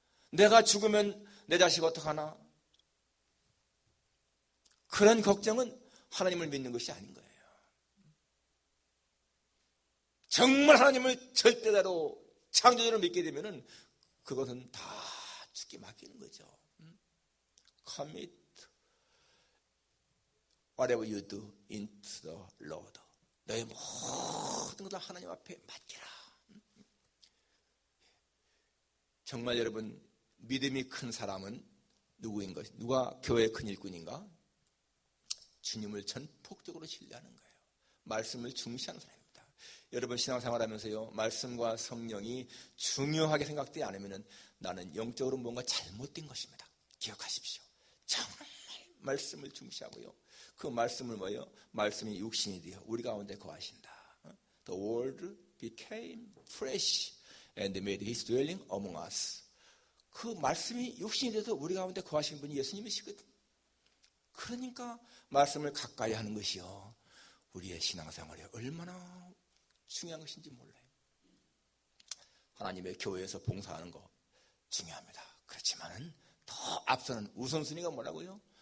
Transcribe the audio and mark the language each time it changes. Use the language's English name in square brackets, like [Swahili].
[Korean] 내가 죽으면 내 자식 어떡하나, 그런 걱정은 하나님을 믿는 것이 아닌 거예요. 정말 하나님을 절대대로 창조주를 믿게 되면은 그것은 다 죽게 맡기는 거죠. [English] Commit whatever you do into the Lord. [Korean] 너의 모든 것을 하나님 앞에 맡기라. 정말 여러분, 믿음이 큰 사람은 누구인 것? 누가 교회의 큰 일꾼인가? 주님을 전폭적으로 신뢰하는 거예요. 말씀을 중시하는 사람입니다. 여러분, 신앙생활하면서요, 말씀과 성령이 중요하게 생각되지 않으면 나는 영적으로 뭔가 잘못된 것입니다. 기억하십시오. 정말 말씀을 중시하고요. 그 말씀을 뭐예요? 말씀이 육신이 되어 우리 가운데 거하신다. [English] The word became flesh and made his dwelling among us. [Korean] 그 말씀이 육신이 돼서 우리 가운데 거하신 분이 예수님이시거든요. 그러니까 말씀을 가까이 하는 것이요, 우리의 신앙생활에 얼마나 중요한 것인지 몰라요. 하나님의 교회에서 봉사하는 거 중요합니다. 그렇지만은 더 앞서는 우선순위가 뭐라고요?